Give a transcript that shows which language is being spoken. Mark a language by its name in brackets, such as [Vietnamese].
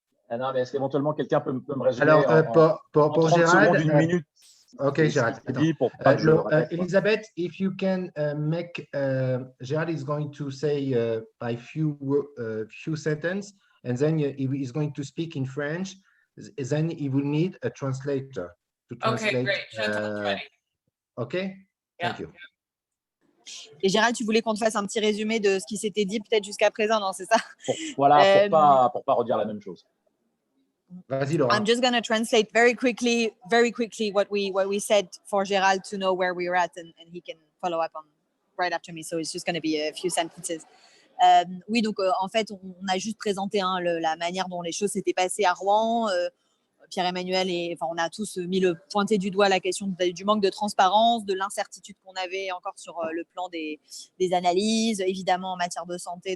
[French] Non, mais est-ce qu'éventuellement quelqu'un peut me résumer Alors, pour 30 Gerald, secondes, 1 minute? Ok, Gerald. [English] Elizabeth, if you can make, Gerald is going to say a few sentences, and then he is going to speak in French. Then he will need a translator to translate. Okay, great. Chantal's ready. Okay, thank you. [French] Et Gérald, tu voulais qu'on te fasse un petit résumé de ce qui s'était dit peut-être jusqu'à présent, non, c'est ça? Voilà, pour pas redire la même chose. Vas-y, Laura. [English] I'm just going to translate very quickly what we said for Gerald to know where we were at, and he can follow up on right after me. So it's just going to be a few sentences. [French] Oui, donc en fait, on a juste présenté la manière dont les choses s'étaient passées à Rouen. Pierre-Emmanuel on a tous pointé du doigt la question du manque de transparence, de l'incertitude qu'on avait encore sur le plan des analyses, évidemment en matière de santé.